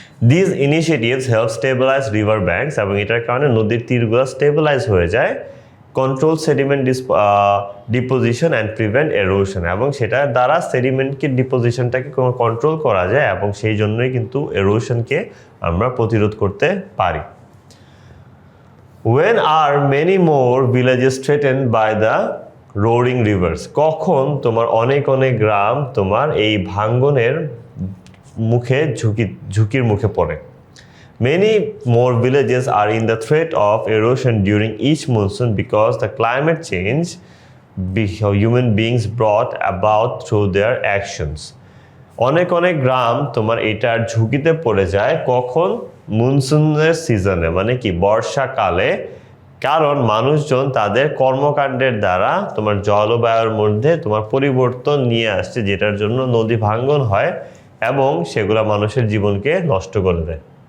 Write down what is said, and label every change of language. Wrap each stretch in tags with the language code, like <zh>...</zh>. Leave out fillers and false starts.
<en>These initiatives help stabilize river banks,</en> <bn>এবং এটার কারণে নদীর তীরগুলো স্টেবিলাইজ হয়ে যায়,</bn> <en>control sediment deposition and prevent erosion,</en> <bn>এবং সেটার দ্বারা সেডিমেন্টকে ডিপোজিশনটাকে কন্ট্রোল করা যায়, এবং সেই জন্যই কিন্তু এরোশনকে আমরা প্রতিরোধ করতে পারি।</bn> <en>When are many more villages threatened by the roaring rivers?</en> <bn>কখন তোমার অনেক অনেক গ্রাম তোমার এই ভাঙ্গনের মুখে ঝুঁকির মুখে পড়ে?</bn> <en>Many more villages are in the threat of erosion during each monsoon because the climate change human beings brought about through their actions.</en> <bn>অনেক অনেক গ্রাম তোমার এটার ঝুঁকিতে পড়ে যায় কখন? মনসুনের সিজনে, মানে কি বর্ষাকালে, কারণ মানুষজন তাদের কর্মকাণ্ডের দ্বারা তোমার জলবায়ুর মধ্যে তোমার পরিবর্তন নিয়ে আসছে, যেটার জন্য নদী ভাঙ্গন হয় এবং সেগুলো মানুষের জীবনকে নষ্ট করে দেয়।</bn>